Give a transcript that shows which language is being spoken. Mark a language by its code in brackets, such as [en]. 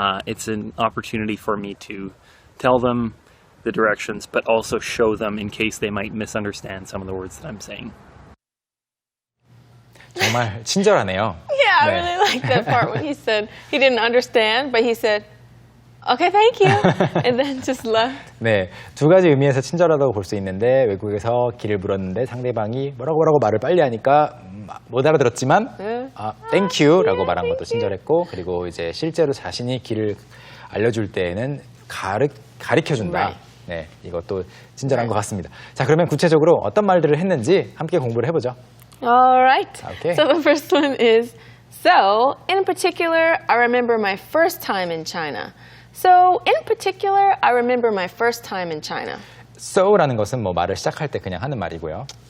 [en] It's an opportunity for me to tell them the directions, but also show them in case they might misunderstand some of the words that I'm saying. [ko] 정말 친절하네요. [en] Yeah, I really like that part when he said he didn't understand, but he said, okay, thank you, and then just left. [ko] 네, 두 가지 의미에서 친절하다고 볼 수 있는데 외국에서 길을 물었는데 상대방이 뭐라고 말을 빨리 하니까 못 알아들었지만 thank you라고 말한 것도 친절했고 그리고 이제 실제로 자신이 길을 알려줄 때에는 가르쳐준다. 네, 이것도 친절한 것 같습니다. 자, 그러면 구체적으로 어떤 말들을 했는지 함께 공부를 해보죠. [en] All right. Okay. So the first one is, so in particular, I remember my first time in China. So in particular, I remember my first time in China. [ko] so라는 것은 뭐 말을 시작할 때 그냥 하는 말이고요.